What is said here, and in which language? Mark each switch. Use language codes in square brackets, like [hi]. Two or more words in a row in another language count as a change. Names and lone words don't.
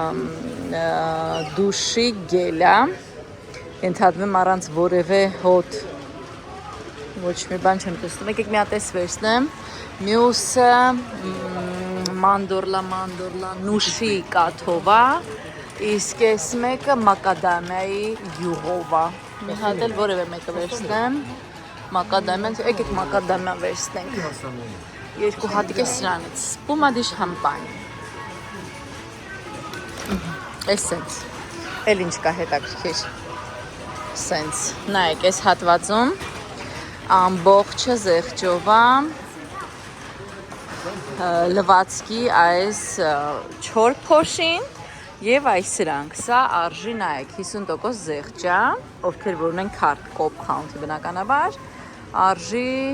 [hy] դուշի գել է։ Ենթադրում առանց որևէ հոտ ոչ մի բան չեմ տեսնում, եկեք մի հատ էս վերցնեմ, մյուսը մանդորլա նուշի կաթով է, իսկ էս մեկը մակադամիայի յուղով է, մի հատ էլ որևէ մեկը վերցնեմ, մակադամիան, եկեք մակադամիա վերցնենք, երկու հատիկ է սրանից, [it] spuma di champagne, [hy] էս սենց, էլ ինչ կա հետաքրքիր, սենց, նայեք էս հատվածում, ամբողջը զեղչով է լվացքի այս 4 փոշին եւ այս սրանք սա արժի նայեք 50% զեղչ է ովքեր որ ունեն քարտ կոպ քաունթի բնականաբար արժի